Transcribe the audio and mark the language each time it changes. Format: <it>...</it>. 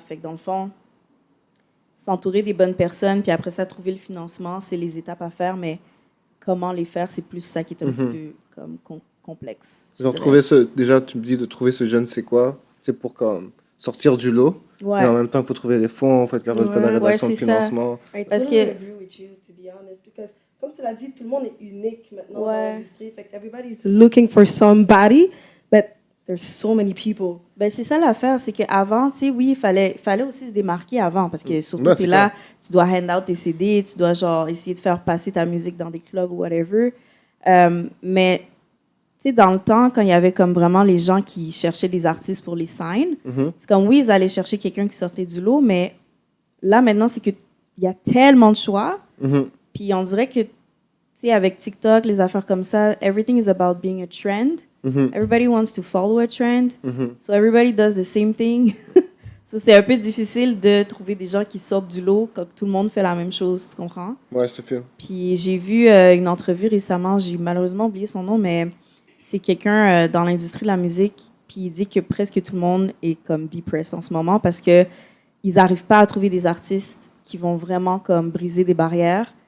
<fr>Fait que dans le fond, s'entourer des bonnes personnes, puis après ça, trouver le financement, c'est les étapes à faire, mais comment les faire, c'est plus ça qui est un petit peu comme complexe. Genre, déjà, tu me dis de trouver ce jeune, c'est quoi? C'est pour comme sortir du lot. Ouais. Mais en même temps, il faut trouver les fonds, il faut être capable de faire la rédaction de financement. Parce que</fr> <en>agree with you, to be honest,</en> <fr>because comme tu l'as dit, tout le monde est unique maintenant dans l'industrie. Fait que</fr> <en>everybody's looking for somebody, but there's so many people.</en> <fr>Ben, c'est ça l'affaire, c'est qu'avant, tu sais, oui, il fallait aussi se démarquer avant, parce que surtout, tu es là, tu dois</fr> <en>hand out</en> <fr>tes CD, tu dois genre essayer de faire passer ta musique dans des clubs ou whatever. Mais, tu sais, dans le temps, quand il y avait comme vraiment les gens qui cherchaient des artistes pour les sign, c'est comme, oui, ils allaient chercher quelqu'un qui sortait du lot, mais là, maintenant, c'est qu'il y a tellement de choix, puis on dirait que, tu sais, avec TikTok, les affaires comme ça,</fr> <en>everything is about being a trend. Everybody wants to follow a trend, so everybody does the same thing.</en> <fr>So c'est un peu difficile de trouver des gens qui sortent du lot quand tout le monde fait la même chose, tu comprends? Ouais, je te filme. Puis j'ai vu une entrevue récemment, j'ai malheureusement oublié son nom, mais c'est quelqu'un dans l'industrie de la musique, puis il dit que presque tout le monde est comme depressed en ce moment parce que ils n'arrivent pas à trouver des artistes qui vont vraiment comme briser des barrières.</fr>